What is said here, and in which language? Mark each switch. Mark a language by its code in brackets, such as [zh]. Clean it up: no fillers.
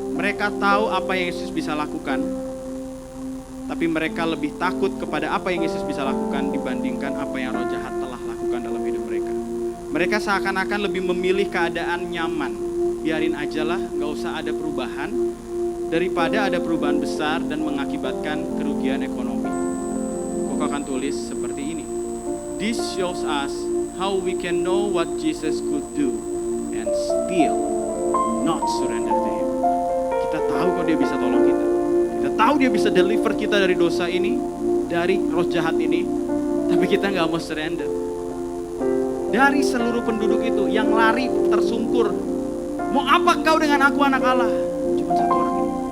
[id] Mereka tahu apa yang Yesus bisa lakukan, tapi mereka lebih takut kepada apa yang Yesus bisa lakukan dibandingkan apa yang roh jahat telah lakukan dalam hidup mereka. Mereka seakan-akan lebih memilih keadaan nyaman, biarin ajalah, gak usah ada perubahan, daripada ada perubahan besar dan mengakibatkan kerugian ekonomi. Kok aku akan tulis seperti ini. [en] This shows us how we can know what Jesus could do and still not surrender to Him. [id] Kita tahu kok Dia bisa tolong kita. Kita tahu Dia bisa deliver kita dari dosa ini, dari roh jahat ini, tapi kita nggak mau surrender. Dari seluruh penduduk itu yang lari tersungkur, mau apa engkau dengan aku anak Allah? Cuma satu orang ini.